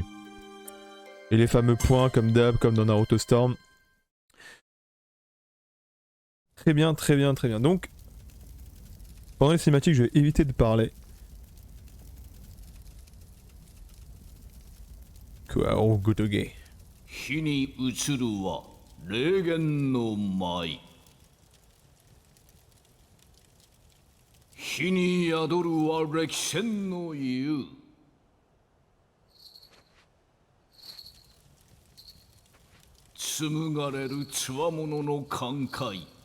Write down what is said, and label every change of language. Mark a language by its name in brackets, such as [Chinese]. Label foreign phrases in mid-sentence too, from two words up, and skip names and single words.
[French] Et les fameux points comme d'hab, comme dans Naruto Storm. Très bien, très bien, très bien. Donc, pendant les cinématiques, je vais éviter de parler. Quoi, oh, Gotoge. [Japanese] 火に映るは霊言の舞。火に宿るは歴戦の湯。紡がれるつわものの感慨。